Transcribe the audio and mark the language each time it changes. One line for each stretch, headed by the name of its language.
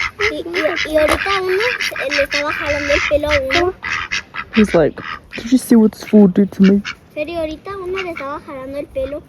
Spanish: Y ahorita uno le estaba jalando el pelo a uno.
English: He's like, did you see what this fool did to me?
Spanish: Serio, ahorita uno le estaba jalando el pelo.